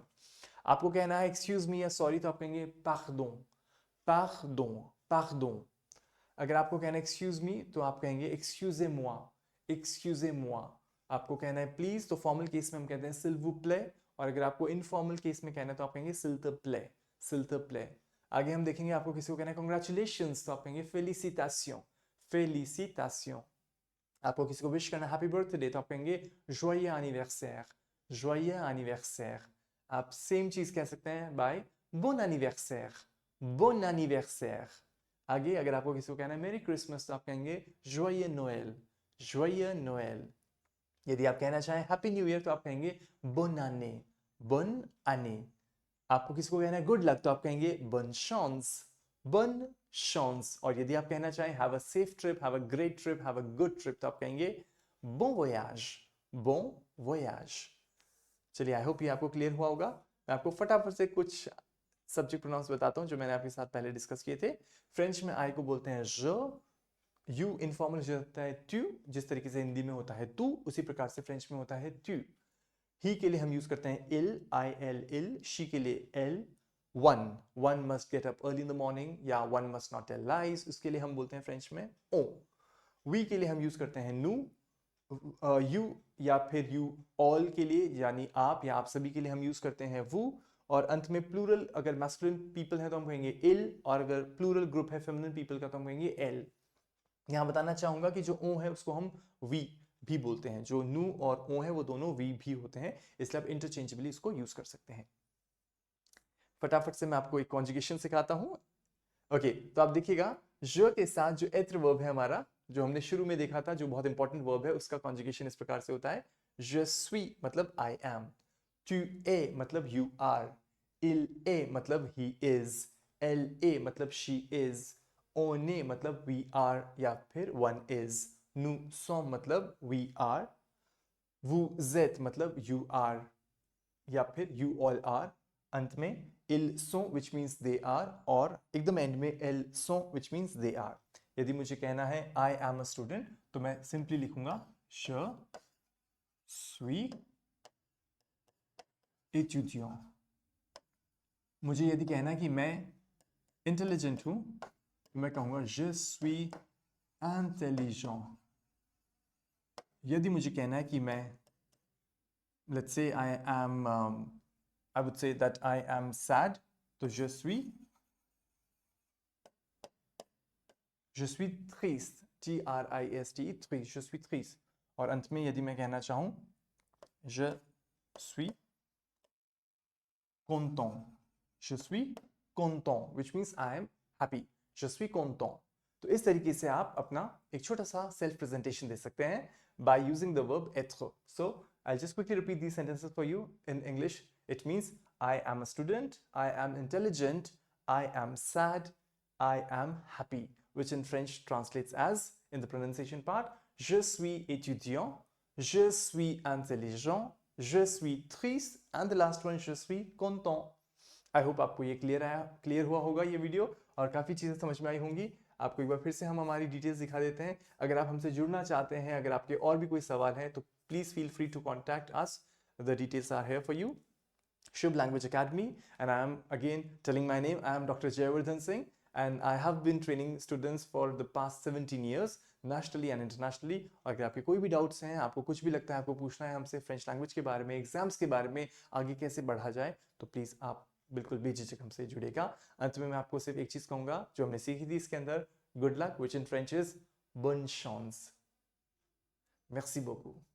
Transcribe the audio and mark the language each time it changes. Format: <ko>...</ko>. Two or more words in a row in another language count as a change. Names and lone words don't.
<hi>आपको कहना है</hi> <en>excuse me</en> <hi>या सॉरी, तो आप कहेंगे पार्डों.</hi> <fr>pardon. pardon.</fr> <hi>अगर आपको कहना है</hi> <en>excuse me,</en> <hi>तो आप कहेंगे</hi> <fr>excusez moi. excusez moi.</fr> <hi>आपको कहना है प्लीज, तो</hi> <en>formal case</en> <hi>में हम कहते हैं</hi> <fr>s'il vous plaît,</fr> <hi>और अगर आपको</hi> <en>informal case</en> <hi>में कहना है तो आप कहेंगे</hi> <fr>s'il te plaît. s'il te plaît.</fr> <hi>आगे हम देखेंगे आपको किसी को कहना है congratulations, तो आप कहेंगे félicitations.</hi> <fr>félicitations.</fr> <hi>आपको किसी को विश करना है</hi> <en>happy birthday,</en> <hi>तो आप कहेंगे</hi> <fr>joyeux anniversaire. joyeux anniversaire.</fr> <hi>आप सेम चीज कह सकते हैं बाय</hi> <fr>bon anniversaire. bon anniversaire.</fr> <hi>आगे अगर आपको किसी को कहना है</hi> <en>merry Christmas,</en> <hi>तो आप कहेंगे</hi> <fr>joyeux Noël. joyeux Noël.</fr> <hi>यदि आप कहना चाहें</hi> <en>happy new year,</en> <hi>तो आप कहेंगे</hi> <fr>bonne année. bonne année.</fr> <hi>आपको किसी को कहना है</hi> <en>good luck,</en> <hi>तो आप कहेंगे</hi> <fr>bonne chance. bonne chance.</fr> <hi>और यदि आप कहना चाहें</hi> <en>have a safe trip, have a great trip, have a good trip,</en> <hi>तो आप कहेंगे</hi> <fr>bon voyage. bon voyage.</fr> <hi>चलिए,</hi> <en>I hope</en> <hi>ये आपको क्लियर हुआ होगा. मैं आपको फटाफट से कुछ</hi> <en>subject pronouns</en> <hi>बताता हूं जो मैंने आपके साथ पहले डिस्कस किए थे. फ्रेंच में आई को बोलते हैं je,</hi> <en>you informal</en> <hi>होता है tu, जिस तरीके से हिंदी में होता है तू, उसी प्रकार से फ्रेंच में होता है tu. ही के लिए हम यूज करते हैं</hi> <fr>il, il.</fr> <en>शी</en> <hi>के लिए</hi> <en>l. one must get up early in the morning या one must not tell lies,</en> <hi>उसके लिए हम बोलते हैं फ्रेंच में on. we के लिए हम यूज करते हैं nous. यू या फिर</hi> <en>you all</en> <hi>के लिए यानी आप या आप सभी के लिए हम यूज करते हैं वो. और अंत में प्लूरल, अगर</hi> <en>masculine people</en> <hi>है तो हम कहेंगे इल, और अगर प्लूरल ग्रुप है</hi> <en>feminine people</en> <hi>का तो हम कहेंगे एल. यहां बताना चाहूंगा कि जो ओ है उसको हम वी भी बोलते हैं, जो नू और ओ है वो दोनों वी भी होते हैं, इसलिए आप इंटरचेंजेबली इसको यूज कर सकते हैं. फटाफट से मैं आपको एक कॉन्जुगेशन सिखाता हूं. ओके, तो आप देखिएगा je के साथ जो एत्र वर्ब है हमारा, जो हमने शुरू में देखा था, जो बहुत</hi> <en>important verb</en> <hi>है, उसका कॉन्जुगेशन इस प्रकार से होता है</hi> <fr>je suis</fr> <hi>मतलब</hi> <en>I am,</en> <fr>tu es मतलब</fr> <en>you are,</en> <fr>il est मतलब</fr> <en>he is,</en> <fr>elle est</fr> <en>मतलब she is,</en> <fr>on est</fr> <en>मतलब we are</en> <hi>या फिर</hi> <en>one is,</en> <fr>nous sommes मतलब</fr> <en>we are,</en> <fr>vous êtes</fr> <en>मतलब you are</en> <hi>या फिर</hi> <en>you all are.</en> <hi>अंत में</hi> <fr>ils sont</fr> <en>which means they are,</en> <hi>और एकदम एंड में</hi> <fr>elles sont</fr> <en>which means they are.</en> <hi>यदि मुझे कहना है</hi> <en>I am a student,</en> <hi>तो मैं सिंपली लिखूंगा</hi> <fr>je suis étudiant.</fr> <hi>मुझे यदि कहना है कि मैं इंटेलिजेंट हूं, तो मैं कहूंगा</hi> <fr>je suis intelligent.</fr> <hi>यदि मुझे कहना है कि मैं,</hi> <en>let's say I would say that I am sad,</en> <fr>तो je suis je suis triste, T-R-I-S-T, triste, je suis triste.</fr> <hi>और अंत में यदि मैं कहना चाहूँ</hi> <fr>je suis content, je suis content,</fr> <en>which means I am happy,</en> <fr>je suis content.</fr> <hi>तो इस तरीके से आप अपना एक छोटा सा</hi> <en>self presentation</en> <hi>दे सकते हैं</hi> <en>by using the verb</en> <hi>être.</hi> <en>So I'll just quickly repeat these sentences for you in English. It means I am a student, I am intelligent, I am sad, I am happy, which in French translates as, in the pronunciation part,</en> <fr>je suis étudiant, je suis intelligent, je suis triste,</fr> <en>and the last one,</en> <fr>je suis content.</fr> <en>I hope</en> <hi>आपको ये क्लियर हुआ होगा ये वीडियो और काफ़ी चीज़ें समझ में आई होंगी। आपको एक बार फिर से हम हमारी डिटेल्स दिखा देते हैं। अगर आप हमसे जुड़ना चाहते हैं, अगर आपके और भी कोई सवाल है तो प्लीज़</hi> <en>feel free to contact us. the details are here for you. Shubh Language Academy, and I am again telling my name. I am Dr. Jayavardhan Singh, and I have been training students for the past 17 years, nationally and internationally. और अगर आपके कोई भी डाउट्स हैं, आपको कुछ भी लगता है, आपको पूछना है हमसे French language के बारे में, एग्जाम्स के बारे में, आगे कैसे बढ़ा जाए, तो प्लीज़ आप बिल्कुल बेझिझक हमसे जुड़ेगा। अंत में मैं आपको सिर्फ एक चीज़ कहूँगा जो हमने सीखी थी इसके अंदर, good luck, which in French is</en> <fr>bonne chance. Merci beaucoup.</fr>